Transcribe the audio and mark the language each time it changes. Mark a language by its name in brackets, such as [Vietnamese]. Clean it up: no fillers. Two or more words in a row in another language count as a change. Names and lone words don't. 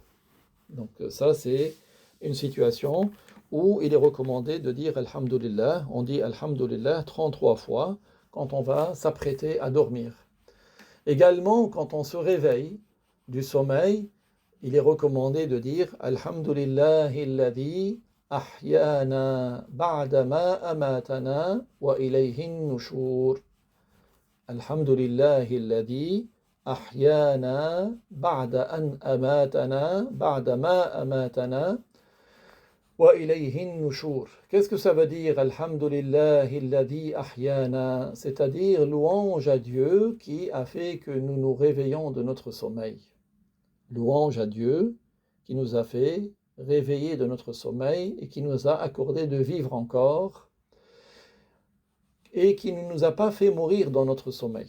[French] Donc ça c'est une situation où il est recommandé de dire Alhamdulillah. On dit Alhamdulillah 33 fois quand on va s'apprêter à dormir. Également, quand on se réveille du sommeil, il est recommandé de dire [Arabic] الحمد لله الذي أحيانا بعد ما أماتنا وإليه النشور. الحمد لله الذي أحيانا بعد أن أماتنا بعد ما أماتنا وإليه النشور. [French] Qu'est-ce que ça veut dire [Arabic] الحمد لله الذي أحيانا, [French] c'est-à-dire louange à Dieu qui a fait que nous nous réveillons de notre sommeil. Louange à Dieu qui nous a fait réveiller de notre sommeil et qui nous a accordé de vivre encore et qui ne nous a pas fait mourir dans notre sommeil.